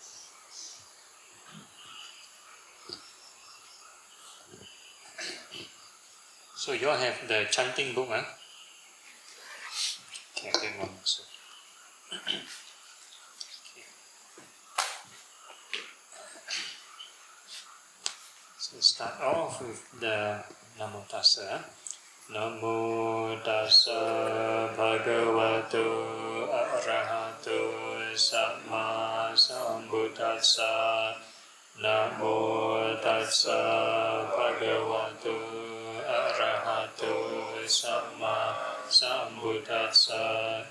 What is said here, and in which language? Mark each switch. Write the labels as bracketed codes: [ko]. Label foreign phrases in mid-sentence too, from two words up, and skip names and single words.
[en] So you all have the chanting book, huh? Okay, take one also. So start off with the Namo Tassa. [pi] Namo Tassa Bhagavato Arahato Samma Sambuddhassa. Namo Tassa Bhagavato Arahato Samma Sambuddhassa.